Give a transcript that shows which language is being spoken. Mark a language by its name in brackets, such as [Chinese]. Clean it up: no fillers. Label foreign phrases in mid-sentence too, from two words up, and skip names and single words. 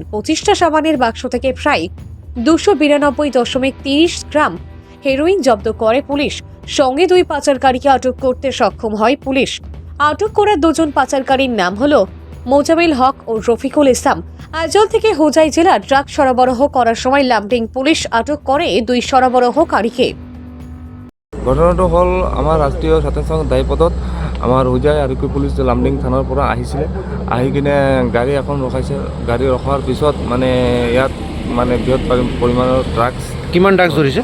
[Bangla] 25টা সাবানের বাক্স থেকে প্রায় 292.30 গ্রাম হেরোইন জব্দ করে পুলিশ। সঙ্গে দুই পাচারকারীকে আটক করতে সক্ষম হয় পুলিশ। আটক করা দুজন পাচারকারীর নাম হলো মোজামিল হক ও রফিকুল ইসলাম। আইজল থেকে হোজাই জেলা ড্রাগ সরবরাহ করার সময় লামডিং পুলিশ আটক করে দুই সরবরাহকারীকে। [Assamese] ঘটনাটো হ'ল আমাৰ ৰাষ্ট্ৰীয় ২৭ নং দায়পথত আমাৰ হোজাই আৰক্ষী পুলিচ লামডিং থানাৰ পৰা আহিছিলে। আহি কিনে গাড়ী এখন ৰখাইছে। গাড়ী ৰখাৰ পিছত মানে ইয়াত মানে বৃহৎ পৰিমাণৰ ড্ৰাগছ। কিমান ড্ৰাগছ ধৰিছে?